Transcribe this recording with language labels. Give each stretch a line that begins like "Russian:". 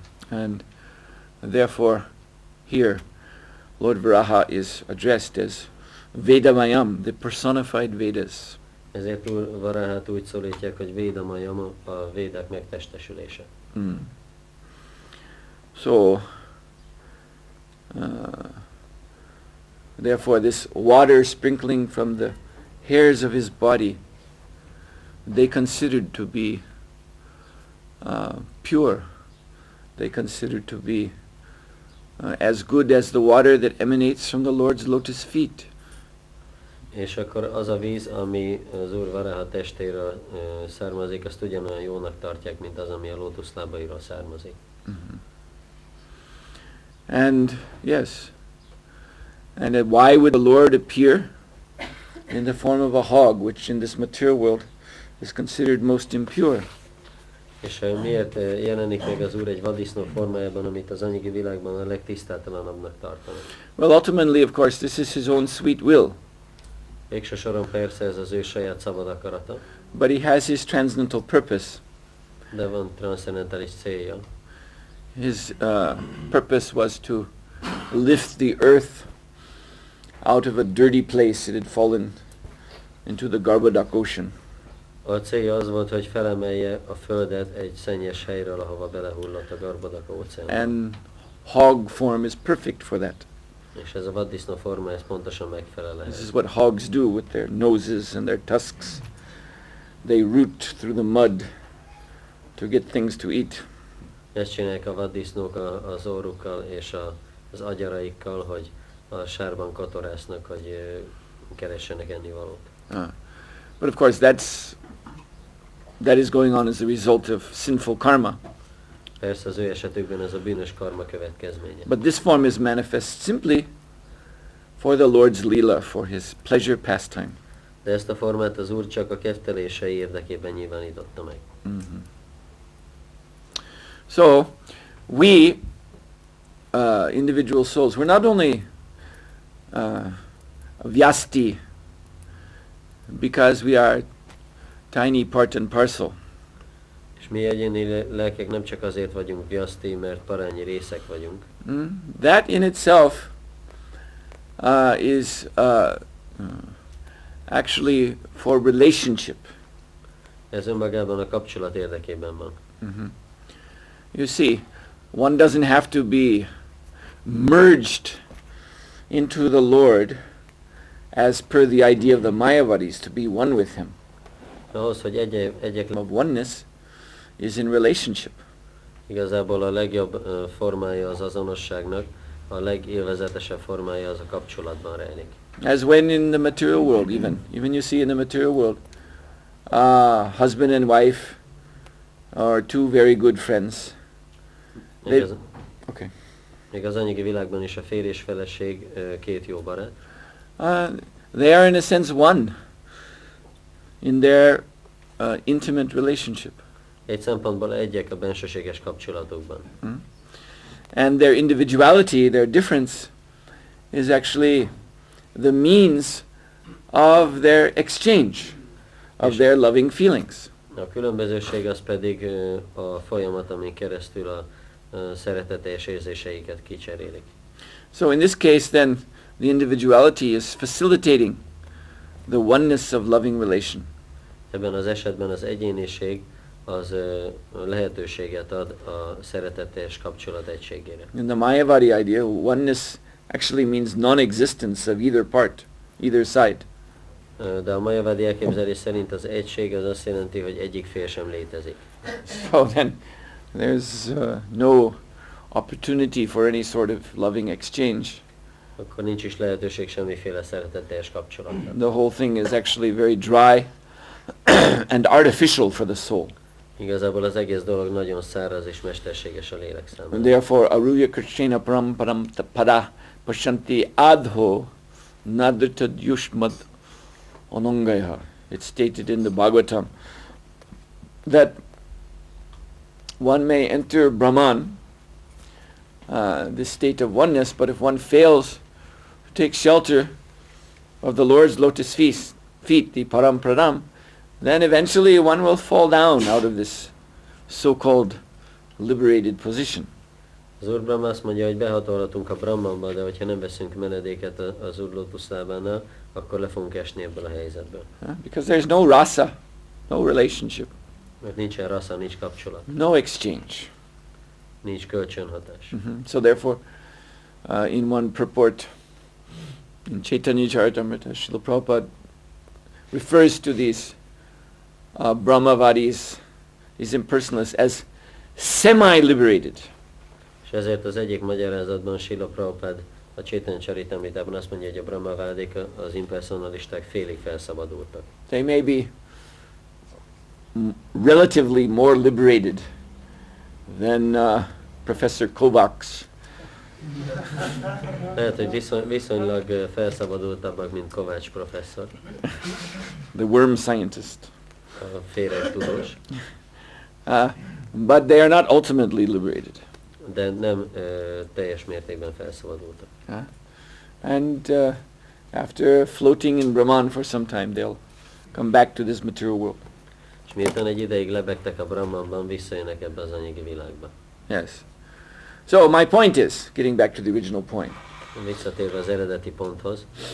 English: And therefore, here, Lord Varaha is addressed as Vedamayam, the personified Vedas.
Hungarian: Ezért Úr Varahát úgy szólítják, hogy Vedamayam, a védák megtestesülése.
English: So, therefore, this water sprinkling from the hairs of his body, they considered to be pure. They considered to be as good as the water that emanates from the Lord's lotus feet.
Hungarian: És akkor az a víz, ami az Úr Varaha testéről származik, azt ugyanolyan jónak tartják, mint az, ami a lótuszlábairól származik.
English: And yes, and why would the Lord appear in the form of a hog, which in this material world is considered most impure?
Hungarian: És miért jelenik meg az Úr egy vaddisznó formájában, amit az anyagi világban a legtisztátalanabbnak tartanak?
English: Well, ultimately, of course, this is his own sweet will.
Hungarian: Végső soron persze ez az ő saját szabad akarata.
English: But he has his transcendental purpose.
Hungarian: De van transzcendentális célja.
English: His purpose was to lift the earth out of a dirty place it had fallen into the Garbodak Ocean.
Hungarian: A célja az volt, hogy felemelje a földet egy szennyes helyről, ahova belehullott a Garbodaka óceánba.
English: And hog form is perfect for that.
Hungarian: És ez a vaddisznó forma, ez pontosan megfelel ehhez.
English: This is what hogs do with their noses and their tusks. They root through the mud to get things to eat.
Hungarian: Ezt csinálják a vaddisznók az orrukkal és az agyaraikkal, hogy a sárban kotorásznak, hogy keressenek ennivalót.
English: But of course that is going on as a result of sinful karma.
Hungarian: Persze az ő esetükben ez a bűnös karma következménye.
English: But this form is manifest simply for the Lord's lila, for his pleasure pastime.
Hungarian: De ezt a formát az Úr csak a kedvelései érdekében nyilvánította meg.
English: So, we, individual souls, we're not only Vyasti because we are tiny part and parcel.
Hungarian: És mi egyéni lelkek nem csak azért vagyunk Vyasti, mert parányi részek vagyunk.
English: That in itself is actually for relationship.
Hungarian: Ez önmagában a kapcsolat érdekében van.
English: You see, one doesn't have to be merged into the Lord as per the idea of the Mayavadis to be one with him.
Hungarian: Ahhoz, hogy egyek
English: Of oneness is in relationship.
Hungarian: igazából a legjobb formája az azonosságnak, a legélvezetesebb formája az a kapcsolatban rejlik.
English: As when in the material world, even you see in the material world, husband and wife are two very good friends. Okay.
Hungarian: Még az anyagi világban is a férj és feleség két jó barát.
English: They are in a sense one in their intimate relationship.
Hungarian: Egy szempontból egyek a bensőséges kapcsolatokban.
English: And their individuality, their difference, is actually the means of their exchange of their loving feelings.
Hungarian: A különbözőség az pedig a folyamat, amin keresztül a szeretetes érzéseiket kicserélik.
English: So in this case then, the individuality is facilitating the oneness of loving relation.
Hungarian: Ebben az esetben az egyéniség az lehetőséget ad a szeretetes kapcsolat egységére.
English: In the Mayavadi idea, oneness actually means non-existence of either part, either side.
Hungarian: De a mayavadi elképzelés szerint az egység az azt jelenti, hogy egyik fél sem létezik.
English: So then there's no opportunity for any sort of loving exchange.
Hungarian: Akkor nincs is lehetőség semmiféle szeretetteljes kapcsolatra.
English: The whole thing is actually very dry and artificial for the soul.
Hungarian: Igazából az egész dolog nagyon száraz és mesterséges a lélek számára.
Sanskrit: And therefore, Aruya Krishna Paramparam Pada Pashanti Adho Nadritad Yushmad Onongaya.
English: It's stated in the Bhagavatam that one may enter Brahman, this state of oneness, but if one fails to take shelter of the Lord's lotus feet, the Paramparam, then eventually one will fall down out of this so-called liberated position.
Hungarian: Az Úr Brahma azt mondja, hogy behatolhatunk a Brahmanba, de hogyha nem veszünk menedéket az Úr lótuszlábánál, akkor le fogunk esni ebből a helyzetből.
English: Because there's no rasa, no relationship.
Hungarian: Mert nincsen rasa, nincs kapcsolat.
English: No exchange.
Hungarian: Nincs kölcsönhatás.
English: So therefore, in one purport, in Chaitanya Charitamrita, Srila Prabhupada refers to these Brahmavadis, these impersonalists, as semi-liberated.
Hungarian: És ezért az egyik magyarázatban Srila Prabhupada a Chaitanya Charitamritában azt mondja, hogy a Brahmavádik, az impersonalisták félig felszabadultak.
English: They may be relatively more liberated than Professor Kovacs.
Hungarian: Lehet, hogy viszonylag felszabadultabbak, mint Kovács professzor.
English: The worm scientist.
Hungarian: A féreg-tudós.
English: But they are not ultimately liberated.
Hungarian: De nem teljes mértékben felszabadultak.
English: And after floating in Brahman for some time, they'll come back to this material world.
Hungarian: És miután egy ideig lebegtek a Brahmanban, visszajönnek ebbe az anyagi világba.
English: Yes. So my point is, getting back to the original point,
Hungarian: Visszatérve az eredeti ponthoz,